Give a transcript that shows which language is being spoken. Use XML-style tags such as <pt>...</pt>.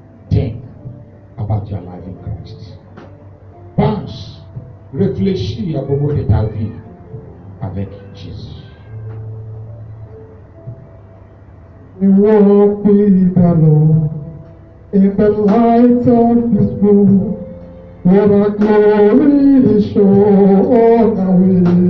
<en>Think about your life in Christ.</en> <fr>Pense, réfléchis à propos de ta vie avec Jésus.</fr> <en>We walk with the Lord in the light of His moon. What a glory He shows on our way.</en>